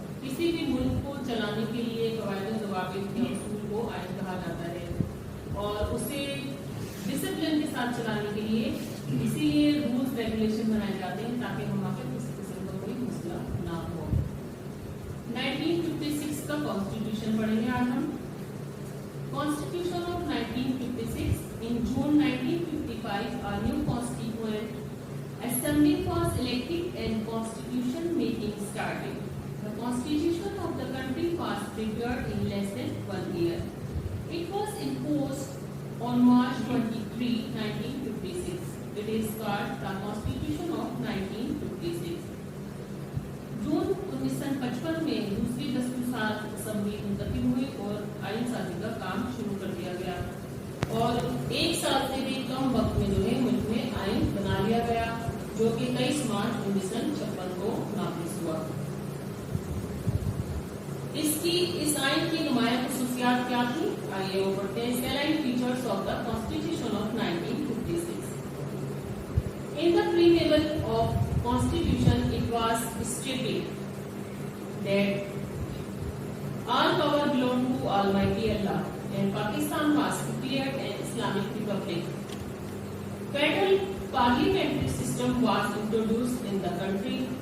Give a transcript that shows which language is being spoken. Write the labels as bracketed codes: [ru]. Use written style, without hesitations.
[hi] किसी भी मुल्क को चलाने के लिए कवायद ज़वाबित के उसूल को आइन कहा जाता है और उसे डिसिप्लिन के साथ चलाने के लिए इसीलिए रूल्स रेगुलेशन बनाए जाते हैं ताकि वहाँ पे किसी किस्म का कोई मसला ना हो। 1956 का कॉन्स्टिट्यूशन पढ़ेंगे आज हम। [en] Constitution of 1956. In June 1955, a new constituent assembly was elected and constitution making started. The constitution of the country was prepared in less than 1 year. It was imposed on March 23, 1956. It is called the Constitution of 1956. [hi] जून 1955 में दूसरी दस्तूर assembly मुंतखब हुई और आइन साजी का काम शुरू कर दिया गया और एक साल से भी कम वक्त में जो है मुल्क में आइन बना लिया गया जो कि 23 मार्च 1956 को नाफिज हुआ। इस आइन की नुमाया खसूसियात क्या थी, आइए वो पढ़ते हैं। [en] Salient features of the constitution ऑफ 1956। In the preamble of Constitution, it was stated that all power belonged to Almighty Allah, and Pakistan was declared an Islamic Republic. Federal parliamentary system was introduced in the country.